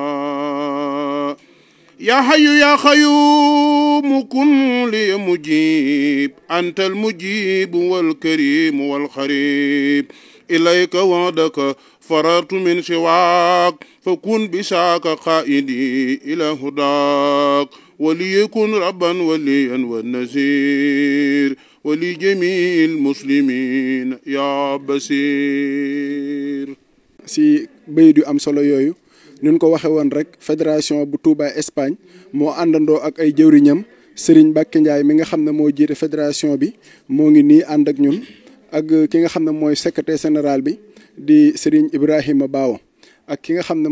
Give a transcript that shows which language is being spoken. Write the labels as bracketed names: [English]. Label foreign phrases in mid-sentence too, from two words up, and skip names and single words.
[Arabic] يا حي يا خيوم كن لي مجيب أنت المجيب والكريم والخريب إليك وعدك فررت من سواك فكن بشاك قائدي إلى هداك وليكن ربا وليا والنذير ولجميع المسلمين يا بصير. [Wolof] si bayit yu am solo yooyu nun ko waxe woon rek fédération bu Touba Espagne moo àndandoo ak ay jëwriñam Serigne Mbacke Ndiaye mi nga xam ne moo jiite fédération bi moo ngi nii ànd ak ñun ak ki nga xam ne mooy [French] secrétaire général [Wolof] bi di Serigne Ibrahima Bawo ak ki nga xam ne